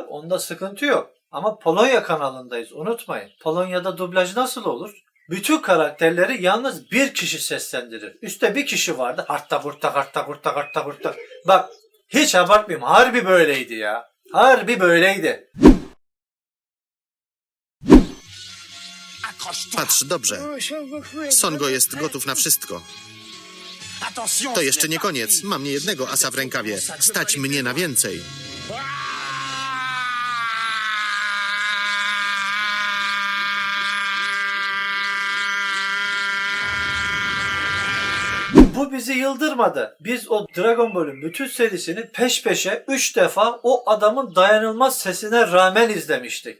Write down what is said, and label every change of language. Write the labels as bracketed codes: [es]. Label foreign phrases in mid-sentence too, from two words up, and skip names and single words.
[tr] Onda sıkıntı yok. Ama Polonya kanalındayız, unutmayın. Polonya'da dublaj nasıl olur? Bütün karakterleri yalnız bir kişi seslendirir. Üstte bir kişi vardı. Hartta vurta hartta vurta hartta vurta. Bak hiç abartmayayım. Harbi böyleydi ya. Harbi böyleydi. [pl] Patrz dobrze. Songo jest gotów na wszystko. To jeszcze nie koniec. Mam niejednego asa w rękawie. Stać mnie na więcej. [tr] Bu bizi yıldırmadı. Biz o Dragon Ball'ün bütün serisini peş peşe 3 defa o adamın dayanılmaz sesine rağmen izlemiştik.